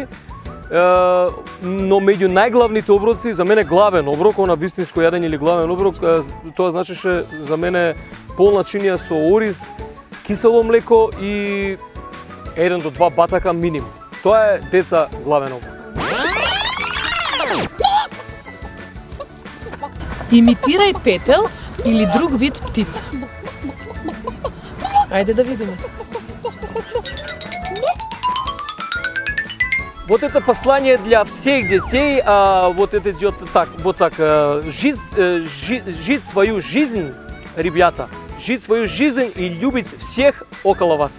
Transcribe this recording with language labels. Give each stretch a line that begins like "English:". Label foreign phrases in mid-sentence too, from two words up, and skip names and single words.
Macedonian: Но меѓу најглавните оброци, за мене главен оброк, она вистинско јадење или главен оброк, тоа значеше за мене полна чинија со ориз, кисело млеко и 1 до 2 батака минимум. Тоа е, деца, главен оброк. Имитирај петел или друг вид птица. Ајде да видиме.
Russian: Вот это послание для всех детей, вот это идет так, жить свою жизнь, ребята, жить свою жизнь и любить всех около вас.